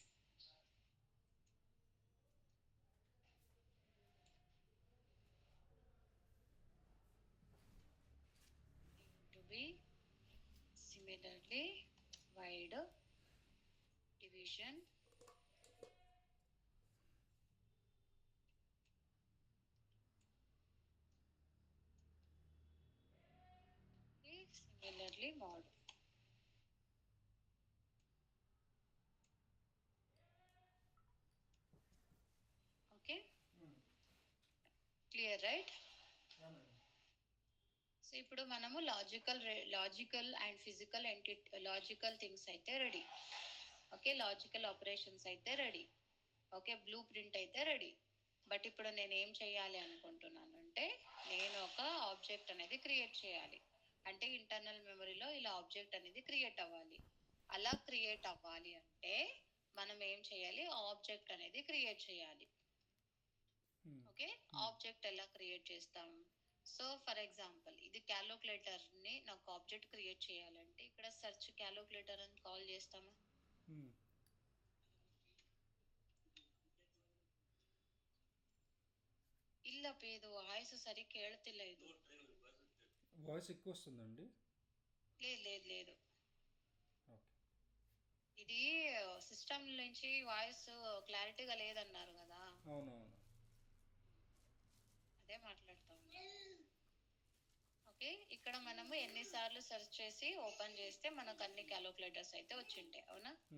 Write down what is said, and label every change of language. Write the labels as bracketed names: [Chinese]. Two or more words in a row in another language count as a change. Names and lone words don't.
[English] into b, similarly వైడ్ division similarly mod. Okay, clear, right? [Telugu] సో ఇప్పుడు మనము [English] logical and physical logical things [Telugu] అయితే రెడీ. ఓకే, [English] logical operations [Telugu] అయితే రెడీ. ఓకే, [English] blue print [Telugu] అయితే రెడీ. బట్ ఇప్పుడు నేను ఏం చేయాలి అనుకుంటున్నాను అంటే, నేను ఒక ఆబ్జెక్ట్ అనేది క్రియేట్ చేయాలి. అంటే ఇంటర్నల్ మెమరీలో ఇలా ఆబ్జెక్ట్ అనేది క్రియేట్ అవ్వాలి. అలా క్రియేట్ అవ్వాలి అంటే మనం ఏం చేయాలి, ఆబ్జెక్ట్ అనేది క్రియేట్ చేయాలి. ఓకే, ఆబ్జెక్ట్ ఎలా క్రియేట్ చేస్తాం? [English] so for example [Telugu] ఇది క్యాలిక్యులేటర్ ని నాకు ఆబ్జెక్ట్ క్రియేట్ చేయాలంటే ఇక్కడ [English] search calculator [Telugu] అని కాల్ చేస్తాము. [Kannada] ಇಲ್ಲ ಪೇದು ವಾಯ್ಸ್ ಸರಿ ಕೇಳ್ತಿಲ್ಲ. ಇದು [Telugu] వాయిస్ ఎక్కువ వస్తుందండి? లేదు లేదు లేదు, ఇది సిస్టమ్ నుంచి వాయిస్ క్లారిటీగా లేదన్నారు కదా. అవునవును, అదే మాట్లాడుతా ఉన్నా. ఓకే, ఇక్కడ మనము ఎన్నిసార్లు సెర్చ్ చేసి ఓపెన్ చేస్తే మనకు అన్ని క్యాలిక్యులేటర్స్ అయితే వచ్చింటాయి, అవునా?